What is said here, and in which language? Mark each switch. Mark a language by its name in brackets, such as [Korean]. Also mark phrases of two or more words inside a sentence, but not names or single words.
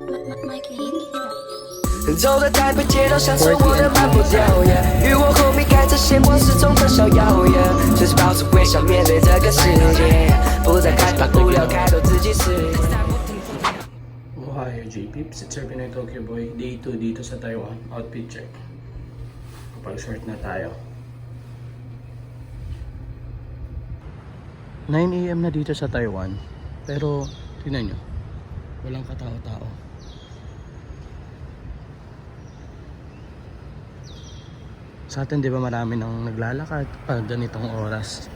[Chinese] 走的台北街道，享受我的漫步调研，与我后面开着线，我始终很少谣言，随时保持微笑面对这个世界，不再害怕无聊，开拓自己视野。 [English] Ohio J-Pips, it's your Pinoy Tokyo Boy. [Filipino] Day 2 dito sa Taiwan. [English] Outfit check. [Filipino] Kapag-short na tayo. 9 AM na dito sa Taiwan. Pero, tingnan nyo. Walang katao-tao. Sa atin, di ba marami nang naglalakad pag ganitong oras?